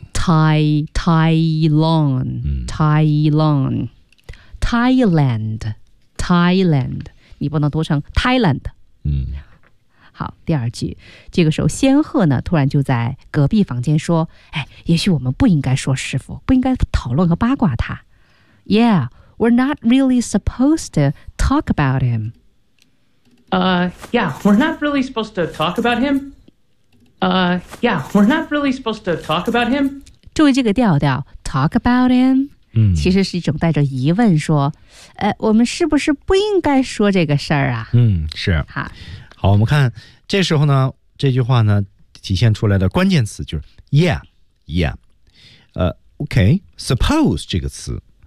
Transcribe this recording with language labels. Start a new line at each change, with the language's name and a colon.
English: Tai Lung.
Chinese: Thailand. Thailand. 你不能读成 Thailand. 嗯。好，第二句。这个时候仙鹤呢突然就在隔壁房间说，哎，也许我们不应该说师父，不应该讨论和八卦他。
English: Yeah. We're not really supposed to talk about him. Yeah, we're not really supposed to talk about him.
Chinese: 注意这个调调 ，
English: talk about him，、
Chinese: 嗯、其实是一种带着疑问，说，我们是不是不应该说这个事儿啊？嗯，是。好，我们看这时候呢，这句话呢，体现出来的关键词就是
English: yeah, okay,
Chinese: suppose 这个词。